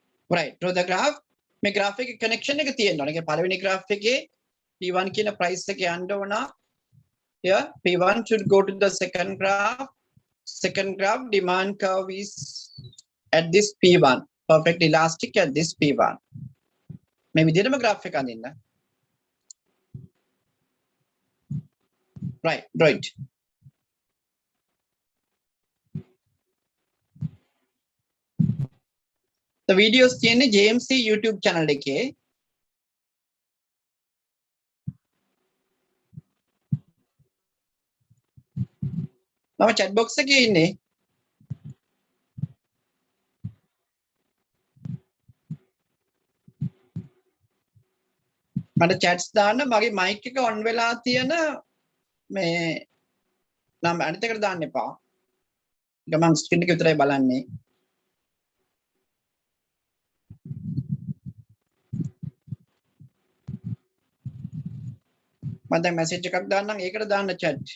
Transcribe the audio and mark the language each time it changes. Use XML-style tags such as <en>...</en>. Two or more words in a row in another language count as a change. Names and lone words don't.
<en>Right. Draw the graph.</en> <si>මේ graph එකේ connection එක තියෙනවා. ඒ කියන්නේ පළවෙනි graph එකේ P1 කියන price එක යන්න ඕන.</si> <en>Here P1 should go to the second graph. Second graph demand curve is at this P1. Perfect elastic at this P1.</en> <si>මේ විදිහටම graph එක අඳින්න.</si> <en>Right. Right. The videos</en> <si>තියෙන්නේ JMC</si> <en>YouTube channel</en> <si>එකේ. මම</si> <en>chat box</en> <si>එකේ ඉන්නේ. මට chats දාන්න මගේ mic එක on වෙලා තියෙන මේ නම් අනිත් එකට දාන්න එපා. ගමන් screen එක විතරයි බලන්නේ. මම දැන් message එකක් දාන්නම් ඒකට දාන්න chat.</si>